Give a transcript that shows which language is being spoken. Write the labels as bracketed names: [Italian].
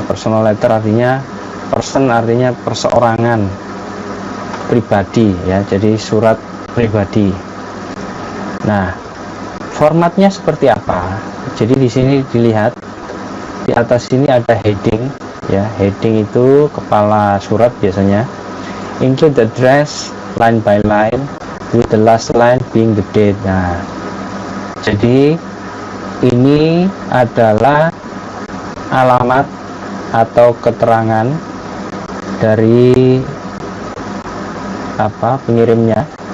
[Indonesian] Personal letter artinya person, artinya perseorangan, pribadi ya. Jadi surat pribadi. Nah, formatnya seperti apa? Jadi di sini dilihat di atas ini ada heading ya. Heading itu kepala surat biasanya. [English] Include the address line by line with the last line being the date. [Indonesian] Nah, jadi ini adalah alamat atau keterangan dari pengirimnya.